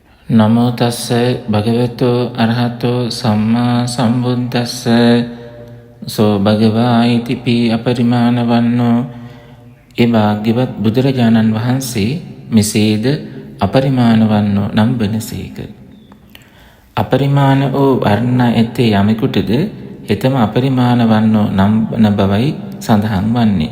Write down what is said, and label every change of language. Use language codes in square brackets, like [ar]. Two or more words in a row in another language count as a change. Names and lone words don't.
[pi] නමෝ තස්ස භගවතු අරහතෝ සම්මා සම්බුද්දස්ස සෝ භගවා ඉතිපි අපරිමාණ වන්නෝ. [si] ඒ භාග්‍යවත් බුදුරජාණන් වහන්සේ මෙසේද [pi] අපරිමාණ වන්නෝ [si] නම් වෙනසේක. අපරිමාණ වූ වර්ණ ඇත්තේ යමෙකුටද හෙතම [pi] අපරිමාණ වන්නෝ [si] නම් වන බවයි සඳහන් වන්නේ.